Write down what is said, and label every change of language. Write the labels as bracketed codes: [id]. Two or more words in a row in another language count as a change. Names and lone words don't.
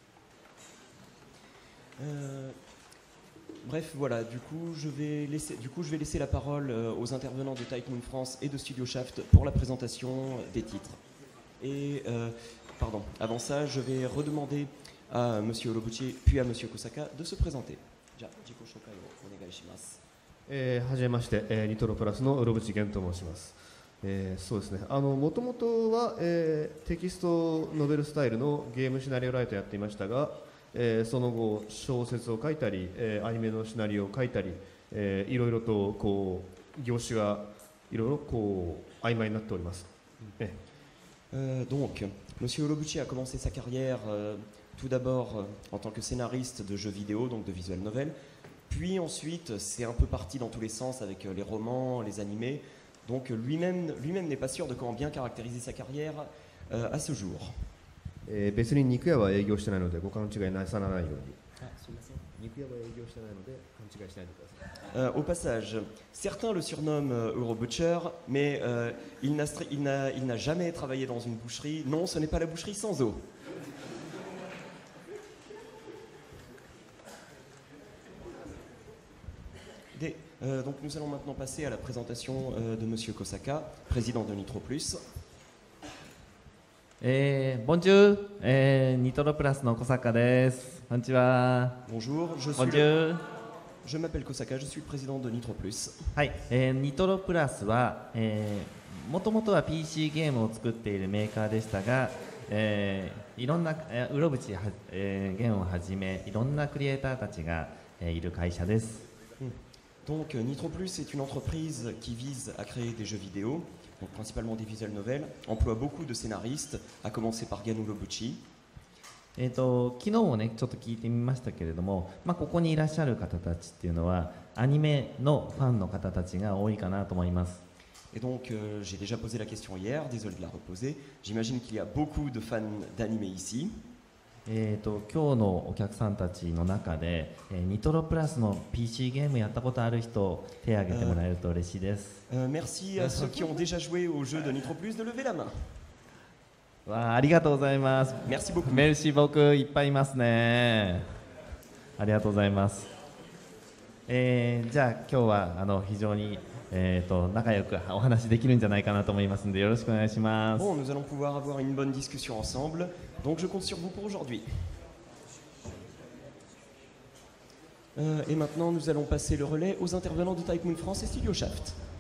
[fr] Bref, voilà, du coup, je vais laisser la parole aux intervenants de Type Moon France et de Studio Shaft pour la présentation des titres. Et, avant ça, je vais redemander à M. Urobuchi puis à M. Kosaka de se présenter. [ja] はじめまして、ニトロプラスのうろぶちげんと申します。そうですね、もともとは、テキストノベルスタイルのゲームシナリオライターやっていましたが、その後小説を書いたり、アニメのシナリオを書いたり、いろいろとこう業種がいろいろこう曖昧になっております。 [fr] Donc, M. Urobuchi a commencé sa carrière tout d'abord en tant que scénariste de jeux vidéo, donc de visual novel, puis ensuite c'est un peu parti dans tous les sens avec les romans, les animés. Donc lui-même n'est pas sûr de comment bien caractériser sa carrière à ce jour. [ja] 別に肉屋は営業してないのでご勘違いなさらないように。すみません。肉屋は営業してないので勘違いしないでください。 [fr] Au passage, certains le surnomment Eurobutcher, mais il n'a jamais travaillé dans une boucherie. Non, ce n'est pas la boucherie sans eau. Donc nous allons maintenant passer à la présentation de M. Kosaka, président de Nitro Plus. [ja] Bonjour, ニトロプラスの小坂です. Konnichiwa. [fr] Bonjour, je m'appelle Kosaka, je suis le président de Nitro Plus. [ja] はい、ニトロプラスはもともとは PC ゲームを作っているメーカーでしたが、いろんなうろぶちゲンをはじめいろんなクリエイターたちがいる会社です。 [fr] Donc Nitro Plus est une entreprise qui vise à créer des jeux vidéo, donc principalement des visual novels, emploie beaucoup de scénaristes, à commencer par Gen Urobuchi. [ja] 昨日もねちょっと聞いてみましたけれども、ここにいらっしゃる方たちっていうのはアニメのファンの方たちが多いかなと思います。 [fr] Et donc j'ai déjà posé la question hier, désolé de la reposer. J'imagine qu'il y a beaucoup de fans d'anime ici. [ja] 今日のお客さんたちの中で、ニトロプラスの PC ゲームやったことある人手を挙げてもらえると嬉しいです。 [fr] Merci à ceux qui ont déjà joué au jeu de Nitro Plus de lever la main. [ja] わあ、ありがとうございます。 [fr] Merci beaucoup. merci beaucoup [ja] いっぱいいますね。ありがとうございます。じゃあ今日は非常に仲良くお話できるんじゃないかなと思いますのでよろしくお願いします。 [fr] Bon, nous allons pouvoir avoir une bonne discussion ensemble. Donc je compte sur vous pour aujourd'hui. Et maintenant, nous allons passer le relais aux intervenants de Type Moon France et Studio Shaft.